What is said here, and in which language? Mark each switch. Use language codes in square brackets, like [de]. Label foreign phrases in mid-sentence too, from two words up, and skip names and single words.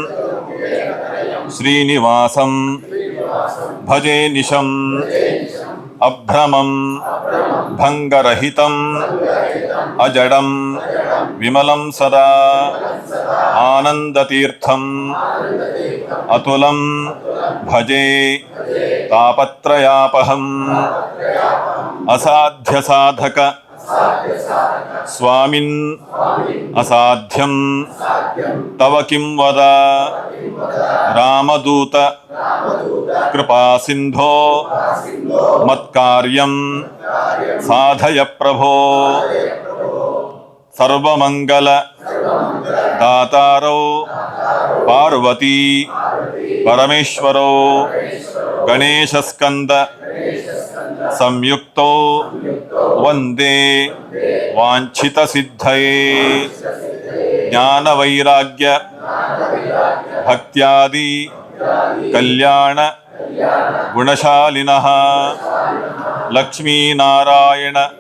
[sa] ಶ್ರೀನಿವಾಸಂ ಭಜೆ ನಿಶಂ ಅಭ್ರಮಂ ಭಂಗರಹಿತಂ ಅಜಡಂ ವಿಮಲಂ ಸದಾ ಆನಂದತೀರ್ಥಂ ಅತುಲಂ ಭಜೆ ತಾಪತ್ರಯಾಪಹಂ ಅಸಾಧ್ಯ ಸಾಧಕ ಸ್ವಾಮಿನ್ ಅಸಾಧ್ಯಂ ತವ ಕಿಂ ವದ ರಾಮದೂತ ಕೃಪಾ ಸಿಂಧೋ ಮತ್ಕಾರ್ಯಂ ಸಾಧಯ ಪ್ರಭೋ ಸರ್ವಮಂಗಲ ದಾತಾರೌ ಪಾರ್ವತಿ ಪರಮೇಶ್ವರೌ ಗಣೇಶಸ್ಕಂದ ಸಂಯುಕ್ತೋ ವಂದೇ ವಾಂಛಿತ ಸಿದ್ಧಯೇ ಜ್ಞಾನ ವೈರಾಗ್ಯ ಭಕ್ತ್ಯಾದಿ ಕಲ್ಯಾಣ ಗುಣಶಾಲಿನಃ ಲಕ್ಷ್ಮೀನಾರಾಯಣ